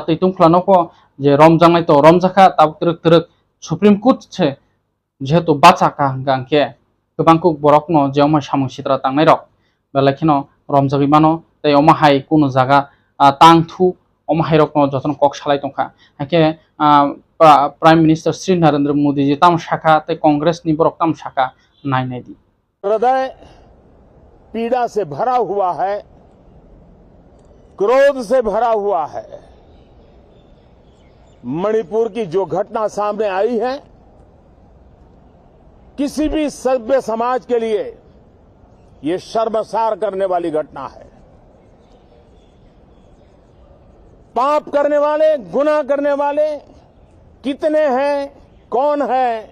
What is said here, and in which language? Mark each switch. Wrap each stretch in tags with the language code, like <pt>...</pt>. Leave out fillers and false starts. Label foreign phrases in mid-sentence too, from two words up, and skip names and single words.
<trp>teitung khlano ko je romjangnai to romjaka tabu truk</trp> <en>supreme court</en> <trp>se jehetu bachaka gangke gobangku borok no jeoma samung sitra tangnai rok belakino romjagi mano tei oma hai kuno jaga tangthu oma hai rok no joton kok salai tongkha hake</trp> <en>prime minister</en> <trp>Sri Narendra Modi ji tam shaka tei congress ni borok tam shaka nainai di</trp> <hi>हृदय पीड़ा से भरा हुआ है क्रोध से भरा हुआ है मणिपुर की जो घटना सामने आई है किसी भी सभ्य समाज के लिए ये शर्मसार करने वाली घटना है पाप करने वाले गुनाह करने वाले कितने हैं कौन है</hi>